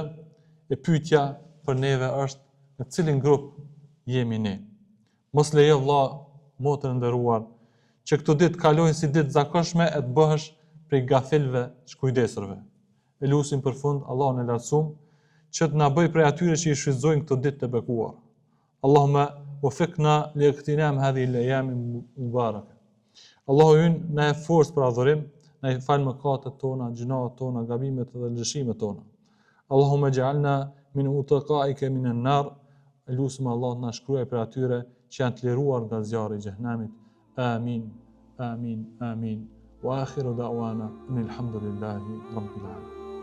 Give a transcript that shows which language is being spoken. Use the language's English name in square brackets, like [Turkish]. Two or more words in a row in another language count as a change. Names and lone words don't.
[Albanian] E pyetja për neve është në cilin grup jemi ne. Mos lejo vëlla, motër e nderuar, që këto ditë kalojnë si ditë zakonshme e të bëhesh prej gafilëve shkujdesurve. E lutim për fund Allahun e lartësuar që të na bëj prej atyre që i shfrytëzojnë këto ditë të bekuar. [Arabic] اللهم وفقنا لاغتنام هذه الأيام المباركة. [Albanian] Allahu ynë na e forcë për adhurim, na i fal mëkatet tona, gjunat tona, gabimet dhe lëshimet tona. [Arabic] اللهم اجعلنا من عتقائك من النار. [Albanian] Lusim Allah na shkruaj për atyre që janë të liruar nga zjarri i xhehenamit. Amin. Amin. Amin. [Arabic] وآخر دعوانا الحمد لله رب العالمين.